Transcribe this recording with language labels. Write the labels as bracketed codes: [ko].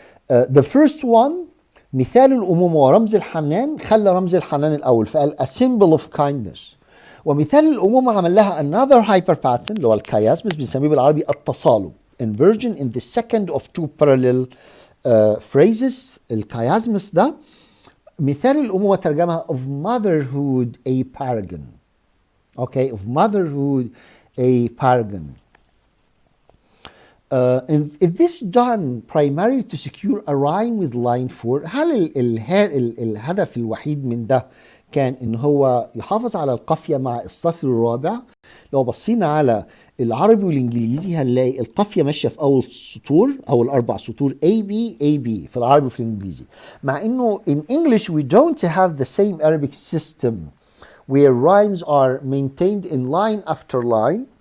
[en] The first one [ar] مثال الأمومة ورمز الحنان، خلى رمز الحنان الأول فقال [en] a symbol of kindness. [ar] ومثال الأمومة عمل لها [en] another hyper pattern [ar] اللي هو الكيازمس، بنسميه بالعربي التصالب. [en] inversion in the second of two parallel phrases. [ar] الكيازمس ده مثال الأمومة ترجمها [en] of motherhood a paragon. Okay, of motherhood a paragon. And is this done primarily to secure a rhyme with line 4؟ [ar] هل الهدف الوحيد من ده كان ان هو يحافظ على القافية مع السطر الرابع؟ لو بصينا على العربي والانجليزي هنلاقي القافية ماشية في اول سطور، اول 4 سطور A B A B في العربي وفي الانجليزي. مع انه [en] in English we don't have the same Arabic system where rhymes are maintained in line after line.